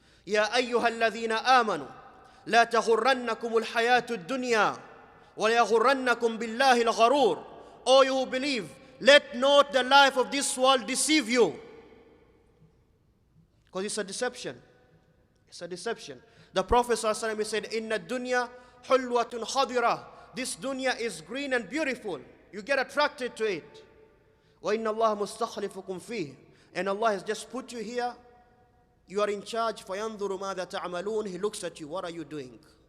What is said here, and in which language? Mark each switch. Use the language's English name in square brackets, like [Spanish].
[Arabic] يا أيها الذين آمنوا لا تغرنكم الحياة الدنيا وَلَيَغُرَّنَّكُمْ بِاللَّهِ الْغَرُورُ. [English] O you who believe, let not the life of this world deceive you. Because it's a deception. It's a deception. The Prophet ﷺ said, [Arabic] إِنَّ الدُّنْيَا حُلْوَةٌ خَضِرَةٌ. [English] This dunya is green and beautiful. You get attracted to it. [Arabic] وَإِنَّ اللَّهَ مُسْتَخْلِفُكُمْ فِيهِ. [English] And Allah has just put you here. You are in charge. [Arabic] فَيَنْظُرُ مَاذَا تَعْمَلُونَ. [English] He looks at you. What are you doing?